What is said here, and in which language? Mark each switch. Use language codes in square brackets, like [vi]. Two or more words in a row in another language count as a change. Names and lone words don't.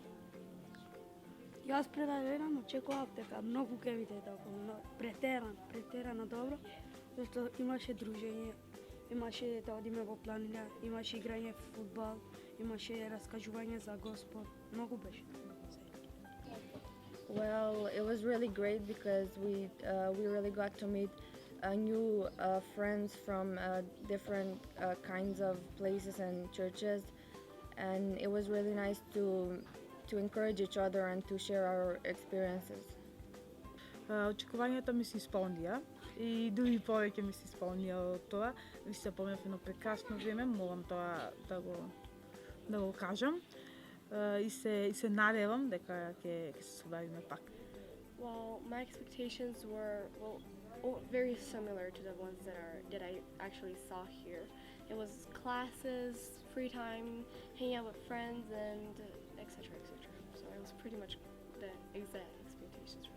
[mk] Јас пред да дојдам очекував дека многу ќе биде така, претерано добро, зашто имаше дружење, имаше да одиме во планина, имаше играње фудбал, имаше раскажување за Господ. Многу беше. [en] Well, it was really great because we really got to meet new friends from different kinds of places and churches, and it was really nice to encourage each other and to share our experiences. [mk] Очекувањата ми се исполнија и дури повеќе ми се исполнија од тоа. Ви се помнев едно прекрасно време, молам тоа да го кажам. И се надевам дека ќе се собавиме пак. [en] Well, my expectations were very similar to the ones that I actually saw here. It was classes, free time, hanging out with friends, and etc. etc. So it was pretty much the exact expectations for me.